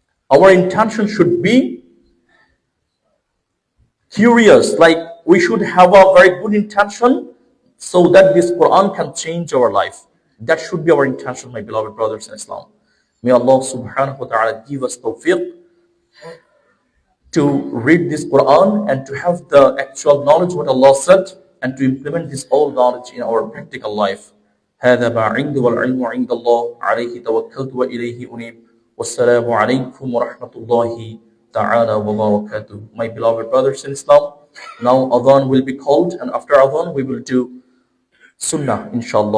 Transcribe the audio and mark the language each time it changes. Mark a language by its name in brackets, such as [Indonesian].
[English] Our intention should be curious, like we should have a very good intention so that this Quran can change our life. That should be our intention, my beloved brothers in Islam. May Allah subhanahu wa ta'ala give us tawfiq to read this Quran and to have the actual knowledge what Allah said and to implement this all knowledge in our practical life. [Arabic] هذا ما عندي والعلم عند الله عليه توكلت وإليه أنيب والسلام عليكم ورحمة الله تعالى وبركاته. [English] My beloved brothers in Islam, now Adhan will be called, and after Adhan we will do Sunnah inshallah.